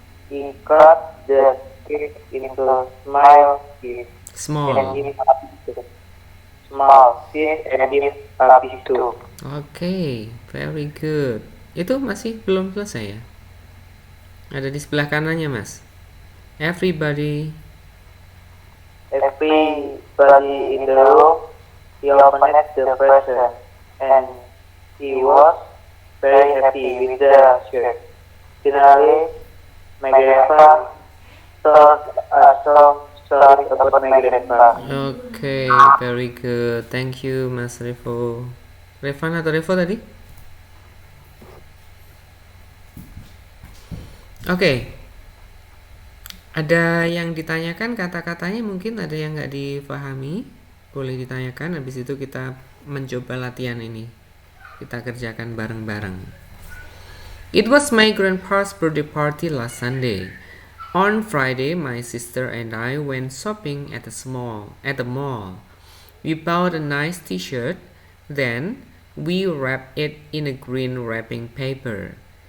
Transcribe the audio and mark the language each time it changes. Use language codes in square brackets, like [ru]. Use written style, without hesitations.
[en] He cut the cake into small pieces and give a piece too. Oke, very good. [id] Itu masih belum selesai ya? Ada di sebelah kanannya, Mas. [en] Everybody in the room, he opened the present and he was very happy with the shirt. Finally, my grandpa told a story about my grandpa. Oke, very good. Thank you, Mas Revo. [id] Revan atau Revo tadi? Oke. Ada yang ditanyakan kata-katanya, mungkin ada yang nggak dipahami, boleh ditanyakan. Habis itu kita mencoba latihan ini. Kita kerjakan bareng-bareng. [en] It was my grandpa's birthday party last Sunday. On Friday, my sister and I went shopping at the mall. We bought a nice t-shirt, then we wrapped it in a green wrapping paper.